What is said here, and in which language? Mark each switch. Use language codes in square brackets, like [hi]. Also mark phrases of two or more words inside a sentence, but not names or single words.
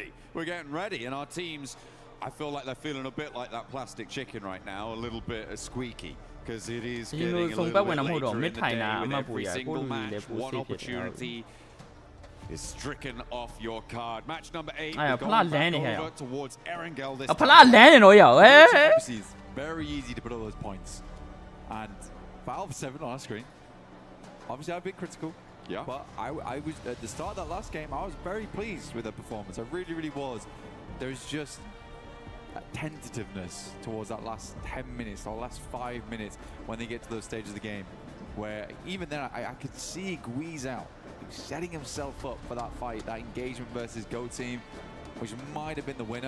[en] We're getting ready, and our teams, I feel like they're feeling a bit like that plastic chicken right now, a little bit squeaky, because it is getting a little bit later in the day with every single match. One opportunity is stricken off your card. Match number 8, we're going back over towards Erangel this ဖလားလမ်းနေတော့ရဟဲ Obviously, it's very easy to put all those points. And Valve 7 on our screen. Obviously, I've been critical. Yeah. But I was at the start of that last game, I was very pleased with their performance. I really was. There's just tentativeness towards that last 10 minutes or last 5 minutes when they get to those stages of the game, where even then I could see Guizao setting himself up for that fight, that engagement versus Go Team, which might have been the winner.